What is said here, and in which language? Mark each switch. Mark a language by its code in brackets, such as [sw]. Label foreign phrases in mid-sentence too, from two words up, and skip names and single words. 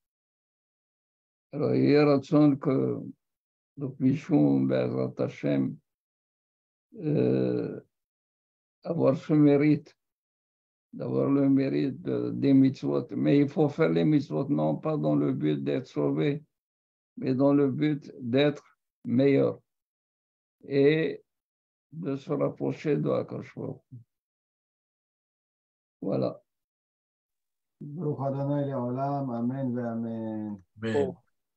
[fr] Alors, il y a raison que nous puissions, [he] בעזרת השם, [fr] avoir ce mérite, d'avoir le mérite des mitzvot. Mais il faut faire les mitzvot, non pas dans le but d'être sauvé, mais dans le but d'être meilleur et de se rapprocher de [he] הקדוש ברוך הוא. [fr] Voilà. [he] ברוך אדוני לעולם, אמן ואמן. Amen.